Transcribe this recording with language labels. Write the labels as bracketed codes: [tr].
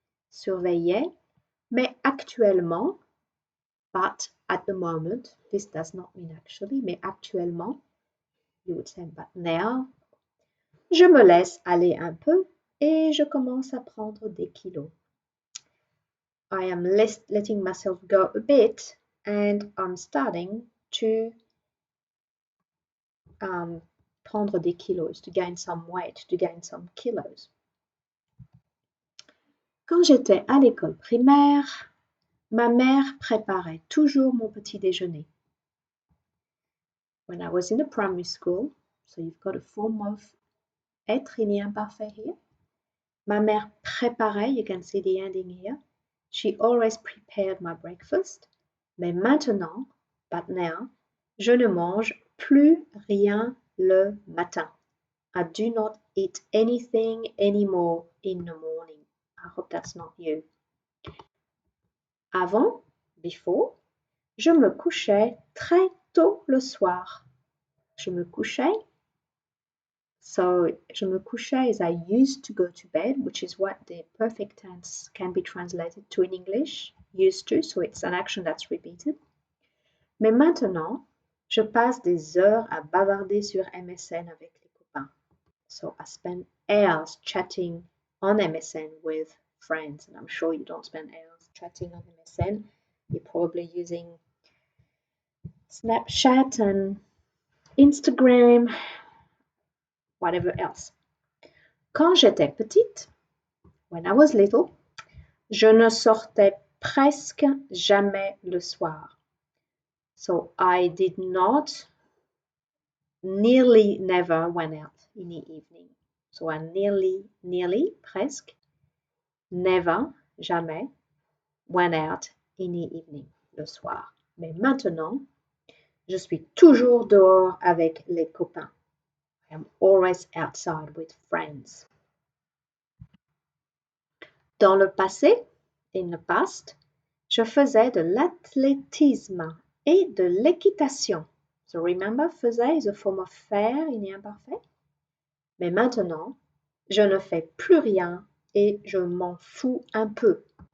[en] Surveiller, [fr] mais actuellement, [en] but at the moment, this does not mean actually, mais actuellement, you would say but now. [fr] Je me laisse aller un peu et je commence à prendre des kilos. [en] I am letting myself go a bit and I'm starting to [fr] prendre des kilos, [en] to gain some weight, to gain some kilos. [fr] Quand j'étais à l'école primaire, ma mère préparait toujours mon petit déjeuner. [en] When I was in the primary school, so you've got a form of être in the imparfait here. [fr] Ma mère préparait, [en] you can see the ending here. She always prepared my breakfast. [fr] Mais maintenant, [en] but now, [fr] je ne mange plus rien le matin. [en] I do not eat anything anymore in the morning. I hope that's not you. [fr] Avant, [en] before, [fr] je me couchais très tôt le soir. Je me couchais. [en] So, [fr] je me couchais [en] is I used to go to bed, which is what the perfect tense can be translated to in English. Used to, so it's an action that's repeated. [fr] Mais maintenant, je passe des heures à bavarder sur MSN avec les copains. [en] So I spend hours chatting on MSN with friends, and I'm sure you don't spend hours chatting on MSN. You're probably using Snapchat and Instagram, whatever else. [fr] Quand j'étais petite, [en] when I was little, [fr] je ne sortais presque jamais le soir. [en] So I did not, nearly never went out in the evening. So I nearly, [fr] presque, [en] never, [fr] jamais, [en] went out in the evening, [fr] le soir. Mais maintenant, je suis toujours dehors avec les copains. [en] I am always outside with friends. [fr] Dans le passé, [en] in the past, [fr] je faisais de l'athlétisme et de l'équitation. [en] So remember, [fr] faisais [en] is a form of [fr] faire in the imparfait. Mais maintenant, je ne fais plus rien et je m'en fous un peu.